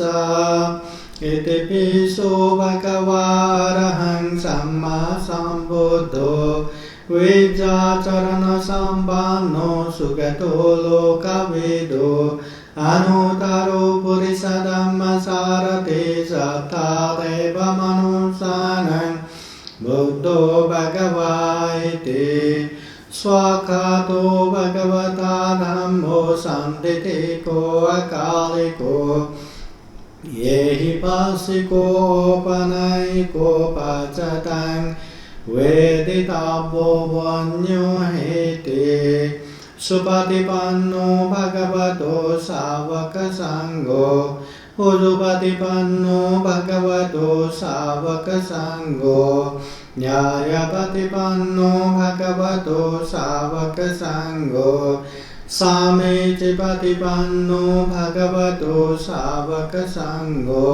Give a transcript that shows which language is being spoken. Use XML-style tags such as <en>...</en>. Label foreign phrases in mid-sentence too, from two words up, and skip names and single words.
<pi>इतिपिसो भगवा अरहं सम्मा सम्बुद्धो विद्याचरण सम्पन्नो सुगतो लोकविदो अनुत्तरो पुरुष धम्मसारथि सत्तादेव मनुष्याणां बुद्धो भगवा इति। स्वाखातो भगवता धम्मो सन्दितिको अकालिको येहि पासिको पनैको पचतं वेदितव्यो वन्यो हेति। सुपतिपन्नो भगवतो सावक संघो उजुपतिपन्नो भगवतो सावक संघो न्यायपतिपन्नो भगवतो सावक संघो सामीचिपतिपन्नो भगवतो सावक संघो।</pi>